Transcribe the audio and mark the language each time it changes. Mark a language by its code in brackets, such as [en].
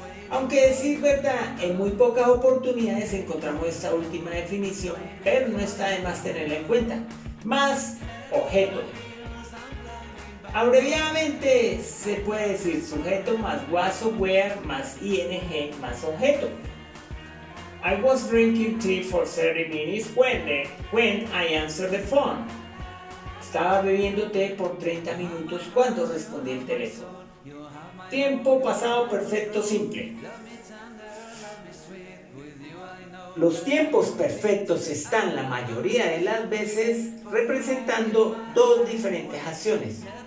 [es] Aunque decir verdad, en muy pocas oportunidades encontramos esta última definición, pero no está de más tenerla en cuenta. Más objeto. Abreviadamente se puede decir sujeto más was o were más ing más objeto. [en] I was drinking tea for 30 minutes when I answered the phone. [es] Estaba bebiendo té por 30 minutos cuando respondí el teléfono. Tiempo pasado perfecto simple. Los tiempos perfectos están la mayoría de las veces representando dos diferentes acciones.